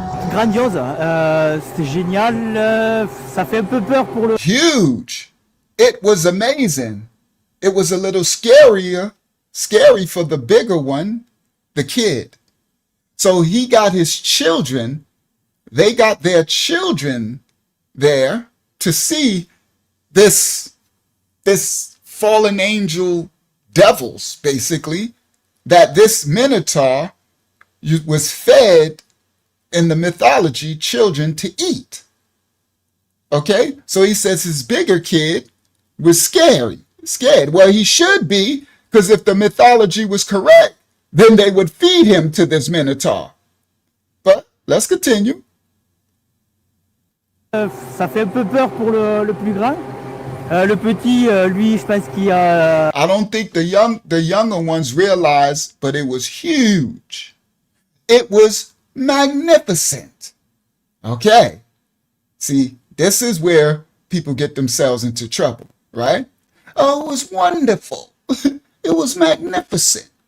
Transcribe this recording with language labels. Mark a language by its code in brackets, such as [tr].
[fr] Grandiose, c'était génial. Ça fait un peu peur pour le. [en] Huge. It was amazing. It was a little scary for the bigger one, the kid. So he got his children, they got their children there to see this fallen angel devils, basically, that this minotaur was fed in the mythology children to eat. Okay, so he says his bigger kid was scared. Well, he should be, because if the mythology was correct, then they would feed him to this minotaur. But let's continue. [fr] Ça fait un peu peur pour le plus grand. Le petit, lui, je pense qu'il a. [en] I don't think the younger ones realized, but it was huge. It was magnificent. Okay. See, this is where people get themselves into trouble, right? Oh, it was wonderful. It was magnificent.